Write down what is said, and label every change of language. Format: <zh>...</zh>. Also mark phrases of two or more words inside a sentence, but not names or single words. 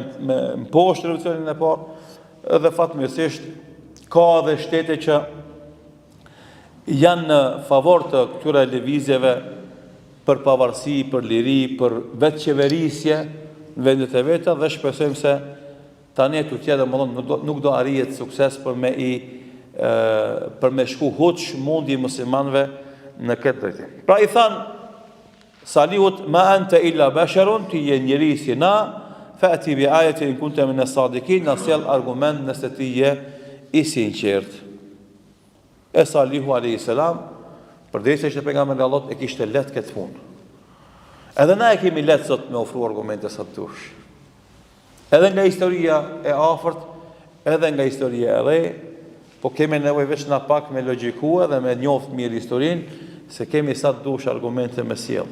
<sq>mposhtë revolucionin e parë, edhe fatmirësisht ka edhe shtete që janë në favor të këtyre lëvizjeve për pavarësi, për liri, për vetë qeverisje në vendet e veta, dhe shpresojmë se tani të tjetër nuk do arrijet sukses për me shku huç mundi muslimanëve në këtë drejtim. Pra i thanë Salihut,</sq> <ar>ما أنت إلا بشر,</ar> <sq>ti je njeri si na,</sq> <ar>فأت بآية إن كنت من الصادقين,</ar> <sq>na sjell argument nëse ti je i sinqert. E Salihu</sq> <ar>عليه السلام,</ar> <sq>përderisa ishte pejgamberi i Allahut, e kishte lehtë këtë punë. Edhe na e kemi lehtë sot me ofru argumente sa dush. Edhe nga historia e afërt, edhe nga historia e re, po kemi nevojë veç na pak me logjikua dhe me njoft mirë historinë, se kemi sa dush argumente me sjell.</sq>